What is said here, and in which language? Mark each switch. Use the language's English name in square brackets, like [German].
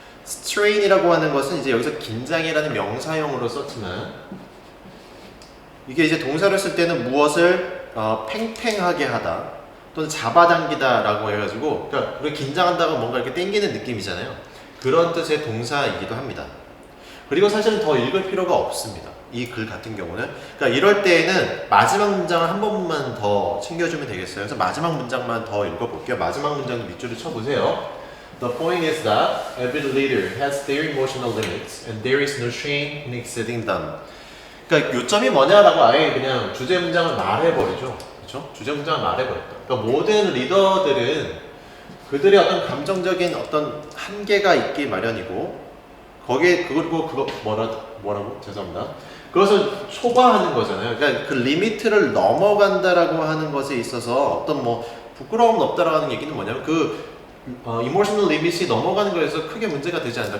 [Korean] strain이라고 하는 것은 이제 여기서 긴장이라는 명사형으로 썼지만, 이게 이제 동사를 쓸 때는 무엇을 팽팽하게 하다 또는 잡아당기다 라고 해가지고, 그러니까 우리가 긴장한다고 뭔가 이렇게 당기는 느낌이잖아요. 그런 뜻의 동사이기도 합니다. 그리고 사실은 더 읽을 필요가 없습니다. 이 글 같은 경우는. 그러니까 이럴 때에는 마지막 문장을 한 번만 더 챙겨주면 되겠어요. 그래서 마지막 문장만 더 읽어볼게요. 마지막 문장도 밑줄을 쳐보세요. [English] The point is that every leader has their emotional limits and there is no shame in exceeding them. [Korean] 그러니까 요점이 뭐냐라고 아예 그냥 주제 문장을 말해버리죠. 그렇죠? 주제 문장을 말해버렸다. 그러니까 모든 리더들은 그들의 어떤 감정적인 어떤 한계가 있기 마련이고, 거기에 그거 뭐라고? 죄송합니다. 그것을 초과하는 거잖아요. 그러니까 그 리미트를 넘어간다라고 하는 것에 있어서 어떤 뭐 부끄러움 없다라고 하는 얘기는 뭐냐면 이모셔널 리밋이 넘어가는 거에서 크게 문제가 되지 않는다.